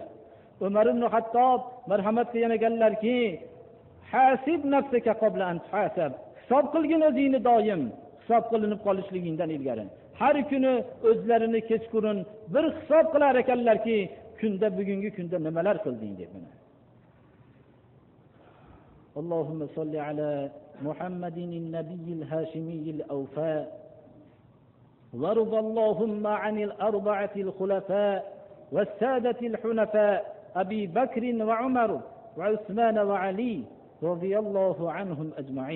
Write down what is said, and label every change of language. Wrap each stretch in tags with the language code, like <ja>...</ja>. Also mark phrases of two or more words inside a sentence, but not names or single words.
<uz>Umar ibn Hattob marhamat qilgan ekanlarki,</uz> <ar>حاسب نفسك قبل أن تحاسب.</ar> <uz>Hisob qilgin o'zingni doim, hisob qilinib qolishligingdan ilgari. Har kuni o'zlarini kechqurun bir hisob qilar ekanlarki, bugungi kunda nimalar qilding deb.</uz> <ar>اللهم صل على محمد النبي الهاشمي الأوفى. وارض اللهم عن الأربعة الخلفاء والسادة الحنفاء أبي بكر وعمر وعثمان وعلي رضي الله عنهم أجمعين.</ar>